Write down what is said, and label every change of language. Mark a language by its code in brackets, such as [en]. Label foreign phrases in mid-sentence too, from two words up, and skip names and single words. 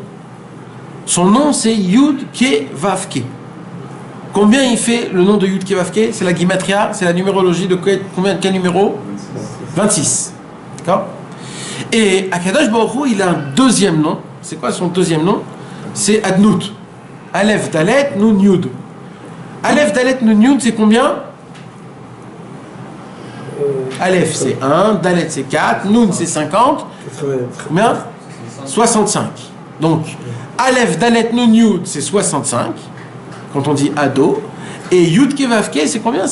[fr] Son nom, c'est Yud Ke Vav Ke. Combien il fait le nom de Yud Ke Vav Ke? C'est la guimatria, c'est la numérologie de quel numéro? 26. D'accord? Et Akadosh Baruch Hu, il a un deuxième nom. C'est quoi son deuxième nom? C'est Adnout. Aleph Dalet Nun Yud. Aleph Dalet Nun Yud, c'est combien? Aleph c'est 1, Dalet c'est 4, Nun c'est 50. Combien? 65. Donc, Aleph Dalet Nun Yud c'est 65. Quand on dit Ado. Et Yud Ke Vav Ke c'est combien?